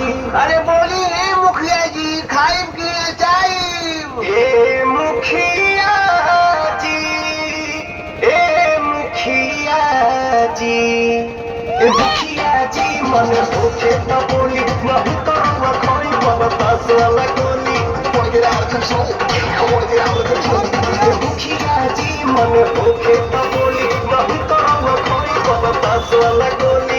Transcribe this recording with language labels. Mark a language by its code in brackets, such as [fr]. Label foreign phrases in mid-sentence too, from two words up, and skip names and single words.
[bho] अरे बोली रे मुखिया जी खाइब की जाइब। ए मुखिया जी, ए मुखिया जी, ए मुखिया जी मन होके त बोली नहीं तो रुआ खोई बतास वाला गोली। [en] Wanna get out of control? I wanna get out of control. [bho] ए मुखिया जी मन होके त बोली नहीं तो रुआ खोई बतास वाला गोली।